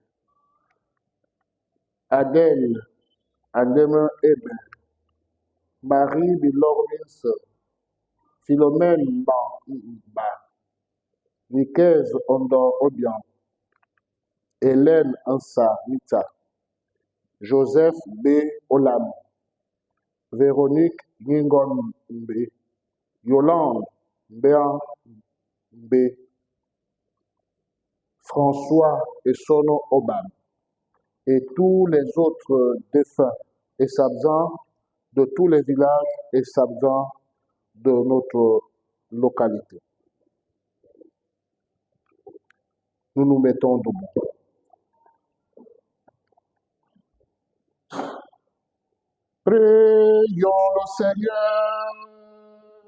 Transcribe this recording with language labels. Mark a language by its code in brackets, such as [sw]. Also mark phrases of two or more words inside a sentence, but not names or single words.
[fr] Adèle Ademe Eben, Marie Bilormins, Philomène Mamba, Nicaise Ondor Obian, Hélène Ansa Mita, Joseph B. Olam, Véronique Ningon Mbe, Yolande Béan Mbe, François Essono Obam, et tous les autres défunts et sabzans de tous les villages et sabzans de notre localité. Nous nous mettons debout. Prions le Seigneur.